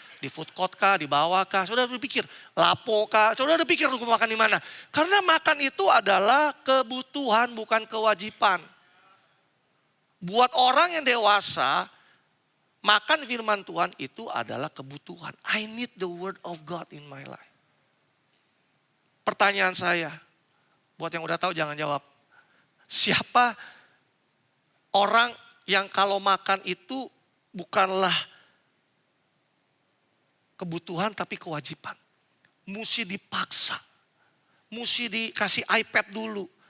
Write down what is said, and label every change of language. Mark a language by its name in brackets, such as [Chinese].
[Indonesian] Di food court kah, di bawah kah? Saudara udah pikir, lapo kah? Saudara udah pikir gue makan di mana? Karena makan itu adalah kebutuhan bukan kewajiban. Buat orang yang dewasa, makan firman Tuhan itu adalah kebutuhan. [English] I need the word of God in my life. [Indonesian] Pertanyaan saya, buat yang udah tahu jangan jawab. Siapa orang yang kalau makan itu bukanlah kebutuhan tapi kewajiban. Mesti dipaksa. Mesti dikasih iPad dulu.